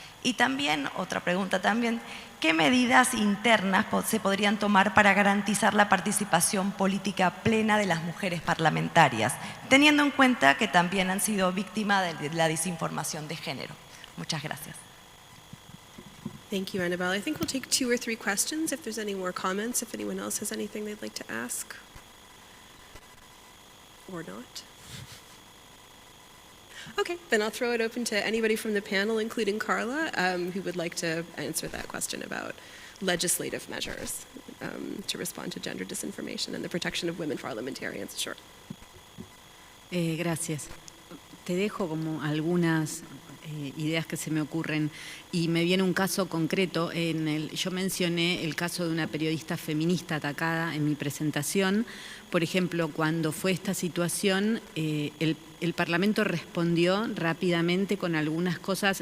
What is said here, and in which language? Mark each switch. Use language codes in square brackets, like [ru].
[es] Y también, otra pregunta también, ¿qué medidas internas se podrían tomar para garantizar la participación política plena de las mujeres parlamentarias, teniendo en cuenta que también han sido víctimas de la desinformación de género? Muchas gracias. [en] Thank you, Annabelle. I think we'll take 2 or 3 questions if there's any more comments, if anyone else has anything they'd like to ask. Or not. Okay, then I'll throw it open to anybody from the panel, including Carla, who would like to answer that question about legislative measures to respond to gender disinformation and the protection of women parliamentarians. Sure. [es] Gracias. Te dejo como algunas ideas que se me ocurren y me viene un caso concreto. Yo mencioné el caso de una periodista feminista atacada en mi presentación. Por ejemplo, cuando fue esta situación, el Parlamento respondió rápidamente con algunas cosas.